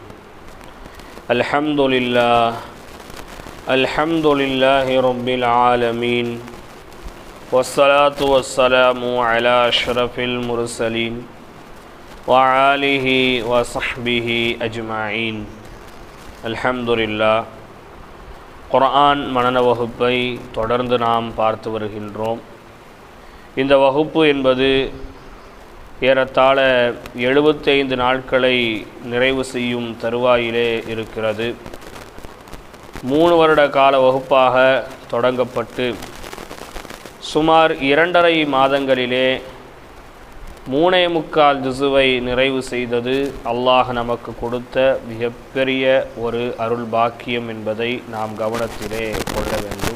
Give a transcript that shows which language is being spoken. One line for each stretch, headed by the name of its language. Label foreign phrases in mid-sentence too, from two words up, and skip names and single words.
Arabic: الحمد لله رب العالمين، والصلاة والسلام على أشرف المرسلين وآله وصحبه أجمعين. الحمد لله.
Tamil: குர்ஆன் மனன வகுப்பை தொடர்ந்து நாம் பார்த்து வருகின்றோம். இந்த வகுப்பு என்பது ஏறத்தாழ 75 நாட்களை நிறைவு செய்யும் தருவாயிலே இருக்கிறது. 3 வருட கால வகுப்பாக தொடங்கப்பட்டு சுமார் 2.5 மாதங்களிலே 3.25 ஜுஸுவை நிறைவு செய்தது அல்லாஹ் நமக்கு கொடுத்த மிகப்பெரிய ஒரு அருள் பாக்கியம் என்பதை நாம் கவனத்திலே கொள்ள வேண்டும்.